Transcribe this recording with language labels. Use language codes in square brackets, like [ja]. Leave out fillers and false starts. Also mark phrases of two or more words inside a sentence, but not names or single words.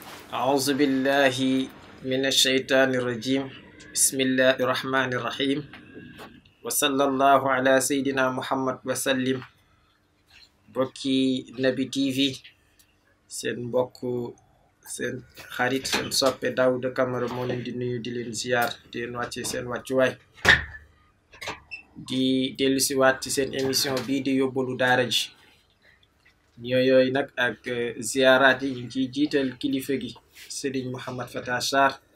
[ar] أعوذ بالله من الشيطان الرجيم بسم الله الرحمن الرحيم وصلى الله على سيدنا محمد وسلم [wo] bokki Naby TV seen mbokk seen xarit seen soppe Daouda Camara moo leen di nuyu di leen ziar di leen wàcce seen wàccuwaay di dellusiwaat ci seen émission bii di yóbbalu daara ji yooyu nag ak ziaraat yi ñu ngi ciy jiital kilifa gi Serigne Mouhamed Fata Sarr